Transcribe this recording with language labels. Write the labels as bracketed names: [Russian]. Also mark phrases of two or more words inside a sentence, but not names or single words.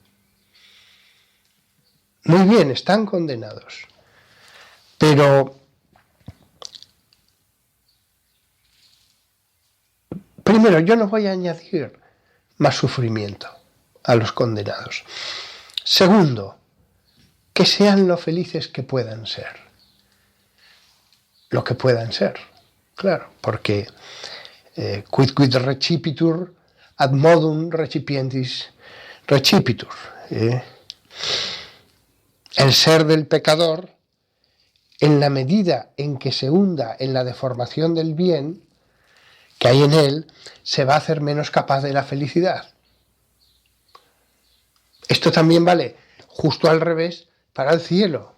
[Spanish] Muy bien, están condenados, pero primero, yo no voy a añadir más sufrimiento a los condenados. Segundo, que sean lo felices que puedan ser. Lo que puedan ser, claro, porque [Latin] quid recipitur ad modum recipientis recipitur. [Spanish] El ser del pecador, en la medida en que se hunda en la deformación del bien que hay en él, se va a hacer menos capaz de la felicidad. Esto también vale justo al revés para el cielo.